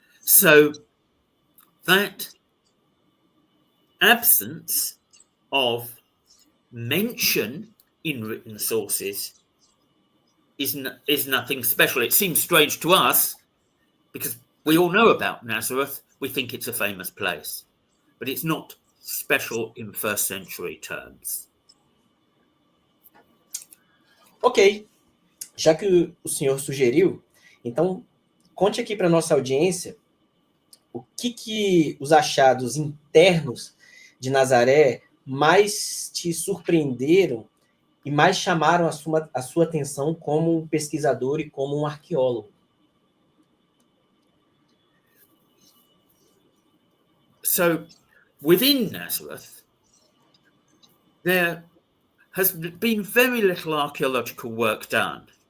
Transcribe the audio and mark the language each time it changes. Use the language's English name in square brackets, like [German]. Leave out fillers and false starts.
[English] So that absence of mention in written sources is nothing special. It seems strange to us because we all know about Nazareth. We think it's a famous place, but it's not special in first century terms. [Portuguese] Ok, já que o senhor sugeriu, então conte aqui para nossa audiência o que os achados internos de Nazaré mais te surpreenderam e mais chamaram a sua atenção como um pesquisador e como um arqueólogo. [English] So, within Nazareth, there has been very little archaeological work done.